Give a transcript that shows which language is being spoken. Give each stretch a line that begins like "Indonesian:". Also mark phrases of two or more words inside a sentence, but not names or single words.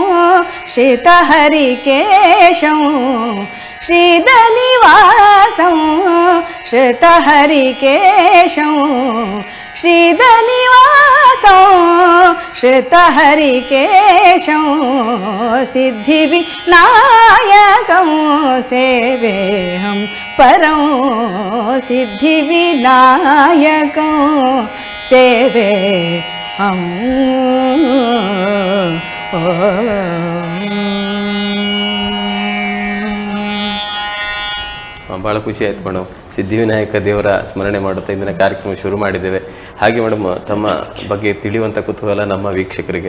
Sanskrit: श्रितहरिकेशं, श्रीधनिवासं श्रितहरिकेशं, श्रीधनिवासं श्रितहरिकेशं, सिद्धिविनायकं सेवे हम परं, सिद्धिविनायकं सेवे हम.
Kannada: ಭಾಳ ಖುಷಿ ಆಯ್ತು ಮೇಡಮ್. ಸಿದ್ಧಿವಿನಾಯಕ ದೇವರ ಸ್ಮರಣೆ ಮಾಡುತ್ತಾ ಇಂದಿನ ಕಾರ್ಯಕ್ರಮ ಶುರು ಮಾಡಿದ್ದೇವೆ. ಹಾಗೆ ಮೇಡಮ್, ತಮ್ಮ ಬಗ್ಗೆ ತಿಳಿಯುವಂಥ ಕುತೂಹಲ ನಮ್ಮ ವೀಕ್ಷಕರಿಗೆ.